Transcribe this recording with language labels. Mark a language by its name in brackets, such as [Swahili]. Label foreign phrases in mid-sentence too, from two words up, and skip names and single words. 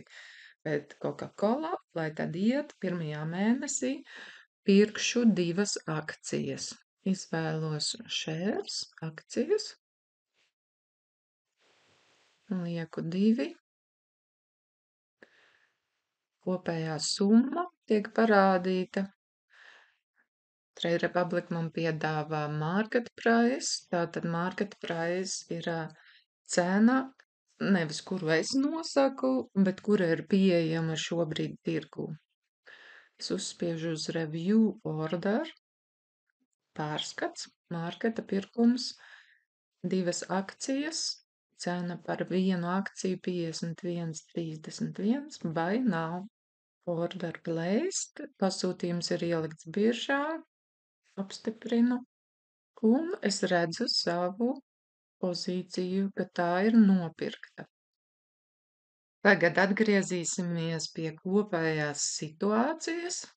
[Latvian] Bet Coca-Cola, lai tad iet pirmajā mēnesī, pirkšu 2 akcijas. Izvēlos shares, akcijas. lieku 2. Kopējā summa tiek parādīta. Trade Republic man piedāvā [English] market price, [Latvian] tātad [English] market price [Latvian] ir cena, nevis kuru es nosaku, bet kura ir pieejama šobrīd tirgū. Es uzspiežu uz [English] review order, [Latvian] pārskats, marketa pirkums, 2 akcijas, cena par vienu akciju 51,31, [English] buy now, order placed, [Latvian] pasūtījums ir ielikts biržā, apstiprinu, un es redzu savu pozīciju, ka tā ir nopirkta. Tagad atgriezīsimies pie kopējās situācijas.